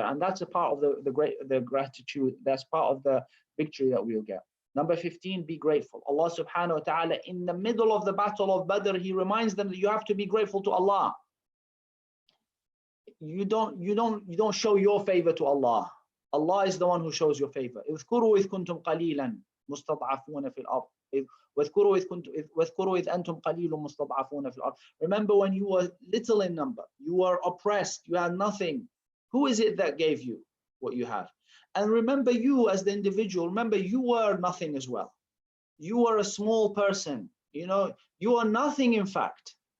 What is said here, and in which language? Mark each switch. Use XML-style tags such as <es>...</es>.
<en>And that's a part of the gratitude. That's part of the victory that we'll get. Number 15, be grateful. Allah subhanahu wa ta'ala, in the middle of the battle of Badr, he reminds them that you have to be grateful to Allah. You don't show your favor to Allah. Allah is the one who shows your favor.</en> <ar>اذكروا إذ كنتم قليلا مستضعفون في الأرض. واذكروا إذ أنتم قليل مستضعفون في الأرض.</ar> <en>Remember when you were little in number, you were oppressed, you had nothing. Who is it that gave you what you have? And remember you as the individual, remember you were nothing as well. You were a small person, you know, you are nothing in fact.</en>